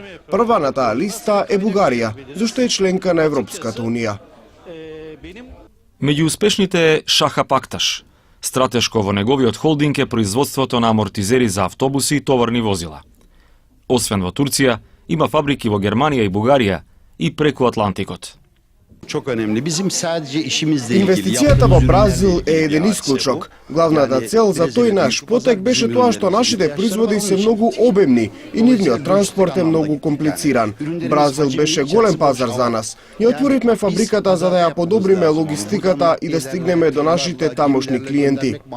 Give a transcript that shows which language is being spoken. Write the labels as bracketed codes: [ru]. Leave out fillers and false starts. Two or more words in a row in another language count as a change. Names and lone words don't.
[mk] Прва на таа листа е Бугарија, зашто е членка на Европската унија. Меѓу успешните е Шаха Пакташ. Стратешко во неговиот холдинг е производството на амортизери за автобуси и товарни возила. Освен во Турција, има фабрики во Германија и Бугарија и преку Атлантикот. [tr] çok önemli. Bizim sadece işimizle ilgili [mk] Инвестицијата во Бразил е еден исклучок. Главната цел за тој наш потек беше тоа што нашите производи се многу обемни и нивниот транспорт е многу комплициран. Бразил беше голем пазар за нас. Ја отворивме фабриката за да ја подобриме логистиката и да стигнеме до нашите тамошни клиенти.